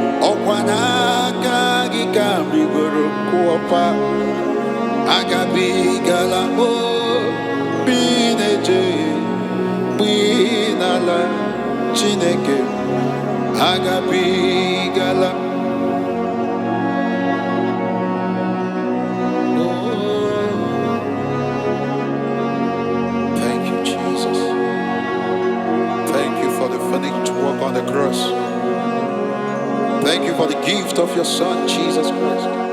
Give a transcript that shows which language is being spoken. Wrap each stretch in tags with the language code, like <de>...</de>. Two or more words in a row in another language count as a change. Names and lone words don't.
<ig>Ọkwa n'aka gị ka m rigoro nkụ ọpa. Agabigala m, o, Mgbe ị na-eje, mgbe ị na-ala, Chineke agabigala.</ig> <en>Oh, thank you, Jesus. Thank you for the finished work on the cross. Thank you for the gift of your Son, Jesus Christ.</en>